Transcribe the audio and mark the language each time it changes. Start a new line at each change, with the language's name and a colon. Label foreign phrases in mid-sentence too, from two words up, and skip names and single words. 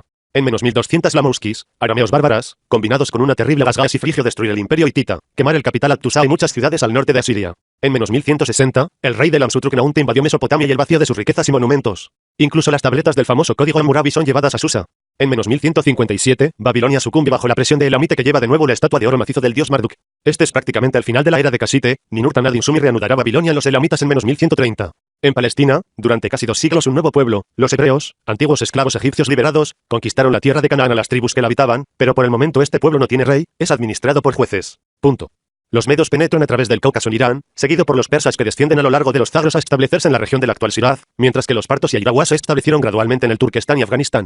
Spanish: En menos 1200 la Mouskis, arameos bárbaras, combinados con una terrible gasgas y frigio destruir el imperio hitita, quemar el capital At-Tusa y muchas ciudades al norte de Asiria. En menos 1160, el rey de Lamsutruk-Naunte invadió Mesopotamia y el vacío de sus riquezas y monumentos. Incluso las tabletas del famoso código Hammurabi son llevadas a Susa. En menos 1157, Babilonia sucumbe bajo la presión de Elamite que lleva de nuevo la estatua de oro macizo del dios Marduk. Este es prácticamente el final de la era de Casite. Ninurta-Nadin-Sumi reanudará Babilonia en los elamitas en menos 1130. En Palestina, durante casi 2 siglos un nuevo pueblo, los hebreos, antiguos esclavos egipcios liberados, conquistaron la tierra de Canaán a las tribus que la habitaban, pero por el momento este pueblo no tiene rey, es administrado por jueces. Punto. Los medos penetran a través del Cáucaso en Irán, seguido por los persas que descienden a lo largo de los Zagros a establecerse en la región de la actual Shiraz, mientras que los partos y ayrahuas se establecieron gradualmente en el Turquestán y Afganistán.